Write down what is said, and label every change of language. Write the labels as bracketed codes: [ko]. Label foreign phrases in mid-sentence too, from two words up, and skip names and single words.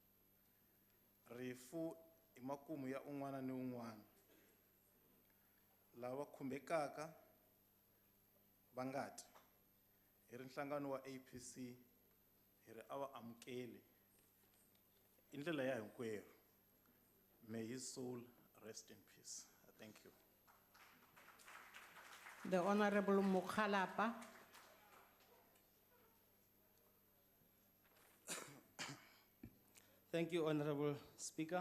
[ts] Rifu i makumu ya un'wana ni un'wana. Lava khumbekaka va ngati hi ri nhlangano wa APC hi ri a va amukeli i ndlela ya hinkwerhu. [en] May his soul rest in peace. Thank you. The Honorable Mokhalapa. Thank you, Honorable Speaker.